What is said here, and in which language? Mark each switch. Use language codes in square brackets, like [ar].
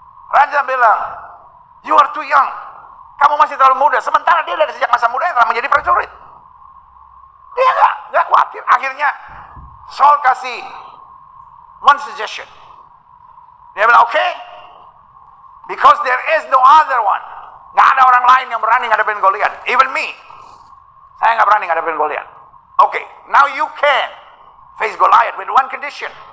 [id] Raja bilang, [en] you are too young. [id] Kamu masih terlalu muda. Sementara dia dari sejak masa mudanya telah menjadi prajurit. Dia nggak khawatir. Akhirnya Saul kasih [en] one suggestion. [id] Dia bilang, [en] okay, because there is no other one. [id] Nggak ada orang lain yang berani ngadepin Goliat. [en] Even me. [id] Saya nggak berani ngadepin Goliat. [en] Okay, now you can face Goliath with one condition.